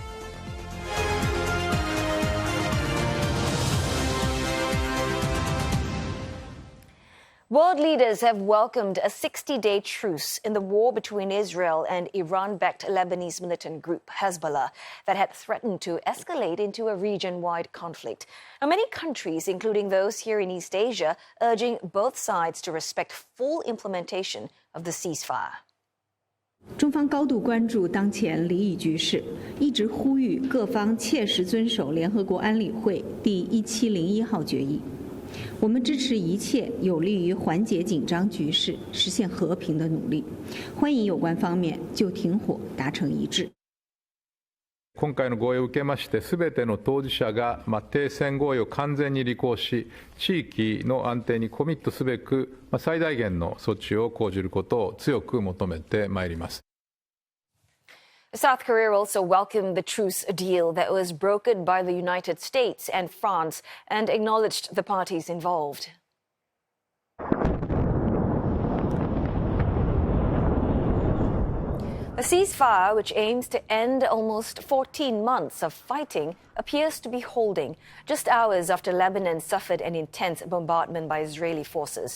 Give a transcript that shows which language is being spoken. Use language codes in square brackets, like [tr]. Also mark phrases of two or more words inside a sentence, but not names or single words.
[en] World leaders have welcomed a 60-day truce in the war between Israel and Iran-backed Lebanese militant group Hezbollah that had threatened to escalate into a region-wide conflict. Now, many countries, including those here in East Asia, urging both sides to respect full implementation of the ceasefire. [zh] 中方高度关注当前离异局势，一直呼吁各方切实遵守联合国安理会第1701号决议。我们支持一切有利于缓解紧張局勢、實現和平的努力，歡迎有關方面就停火達成一致。 [ja] 今回の合意を受けまして、すべての当事者が停戦合意を完全に履行し、地域の安定にコミットすべく最大限の措置を講じることを強く求めてまいります。 [en] South Korea also welcomed the truce deal that was brokered by the United States and France and acknowledged the parties involved. A ceasefire, which aims to end almost 14 months of fighting, appears to be holding, just hours after Lebanon suffered an intense bombardment by Israeli forces.